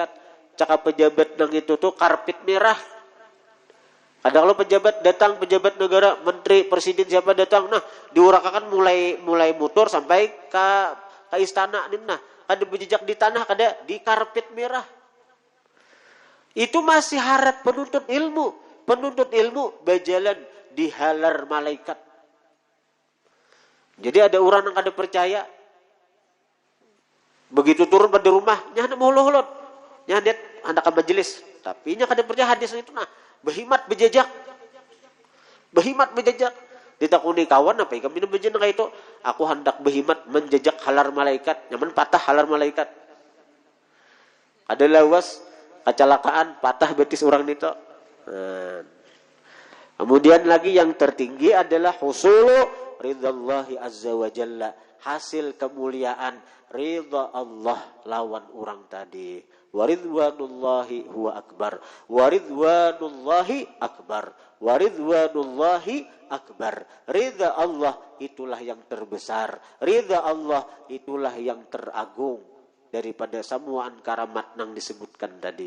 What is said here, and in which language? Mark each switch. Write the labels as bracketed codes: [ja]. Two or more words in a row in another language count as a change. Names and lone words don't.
[bjn] Cakap pejabat nang itu tuh karpet merah. Ada kalau pejabat datang, pejabat negara, menteri, presiden siapa datang, nah diurakakan mulai motor sampai ke istana nih, nah ada berjejak di tanah, ada di karpet merah. Itu masih harap penuntut ilmu. Penuntut ilmu berjalan di halar malaikat. Jadi ada orang yang kada percaya, begitu turun pada rumah, nyah mau lohlot, nyah lihat anak majelis, tapi nyah kada percaya hadis itu nah, behimat berjejak, ditakuni kawan apa kami berjejak kayak itu, aku hendak behimat menjejak halar malaikat, nyaman patah halar malaikat, ada lawas kecelakaan patah betis orang itu. [id] Kemudian lagi yang tertinggi adalah [ar] حصول رضا الله عز وجل, [bjn] hasil kemuliaan ridha Allah lawan orang tadi. [ar] ورضوان الله هو أكبر ورضوان الله أكبر ورضوان الله أكبر. [id] Ridha Allah itulah yang terbesar, ridha Allah itulah yang teragung daripada samuan karamat yang disebutkan tadi.